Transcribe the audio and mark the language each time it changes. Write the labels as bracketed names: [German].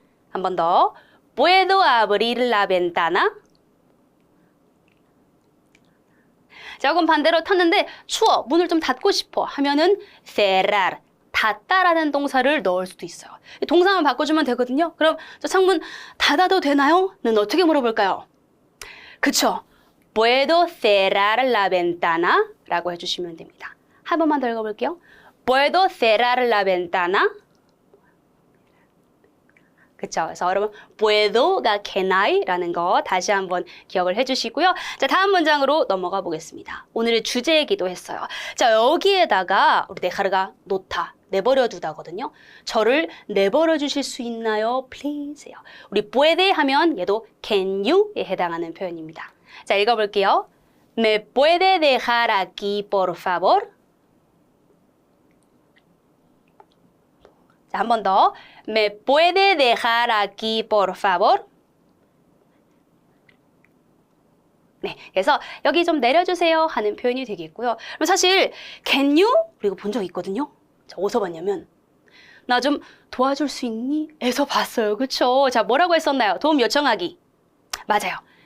[Korean] 한 번 더. [Spanish] Puedo abrir la ventana? [Korean] 자, 그럼 반대로 탔는데 추워, 문을 좀 닫고 싶어 하면은 cerrar, 닫다라는 동사를 넣을 수도 있어요. 동사만 바꿔주면 되거든요. 그럼 저 창문 닫아도 되나요? 는 어떻게 물어볼까요? 그쵸? [Spanish] Puedo cerrar la ventana? [Korean] 라고 해주시면 됩니다. 한 번만 더 읽어볼게요. [Spanish] Puedo cerrar la ventana? [Korean] 그쵸? 그래서 여러분 puedo가 [English] can I [Korean] 라는 거 다시 한번 기억을 해주시고요. 자, 다음 문장으로 넘어가 보겠습니다. 오늘의 주제이기도 했어요. 자, 여기에다가 우리 데카르가 놓다, 내버려 두다거든요. 저를 내버려 주실 수 있나요? Please요. 우리 puede 하면 얘도 [English] can you [Korean] 에 해당하는 표현입니다. 자, 읽어볼게요. [Spanish] Me puede dejar aquí, por favor? [Korean] 자, 한 번 더. [Spanish] Me puede dejar aquí, por favor? [Korean] 네, 그래서 여기 좀 내려주세요 하는 표현이 되겠고요. 그럼 사실 [English] can you? [Korean] 그리고 본 적 있거든요. 자, 어디서 봤냐면 나 좀 도와줄 수 있니? 에서 봤어요. 그쵸? 자, 뭐라고 했었나요? 도움 요청하기. 맞아요.